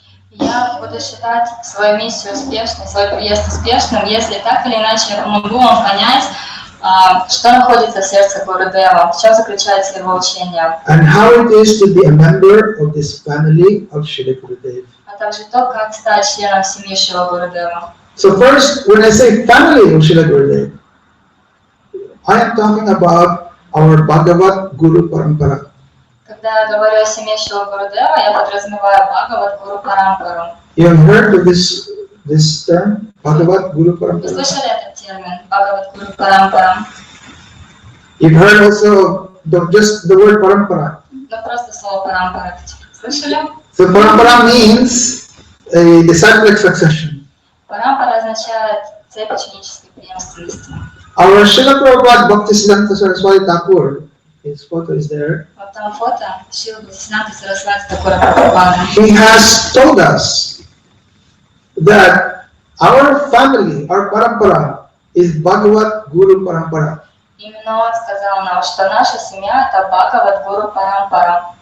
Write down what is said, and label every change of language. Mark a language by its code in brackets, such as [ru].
[ru] Я буду считать свою миссию успешной, свой приезд успешным, если так или иначе я помогу вам понять, что находится в сердце Гурудева, в чем заключается его учение. [en] And how it is to be a member of this family of Srila Gurudev. [ru] А также то, как стать членом семьи Шрилы Гурудева. [en] So first, when I say family of Srila Gurudev, I am talking about our Bhagavat Guru Parampara. [ru] Когда я говорю о семье Шрилы Гурудева, я подразумеваю Бхагават Гуру Парампару. [en] You have heard of this term, Bhagavat Guru [ru] Вы [en] Parampara? [ru] слышали этот термин Бхагават Гуру Парампара? [en] You've heard also just the word Parampara. [ru] Ну просто слово Парампара. Слышали? [en] So Parampara means a disciplic succession. [ru] Парампара означает цепь ученической преемственности. [en] Our Srila Prabhupada Bhaktisiddhanta Saraswati Thakur, his photo is there. [ru] Вот там фото Шрилы Бхактисиддханты Сарасвати Такура Прабхупады. [en] He has told us that our family, our parampara, is Bhagavat Guru Parampara. [ru] Именно он сказал нам, что наша семья это Бхагават Гуру Парампара.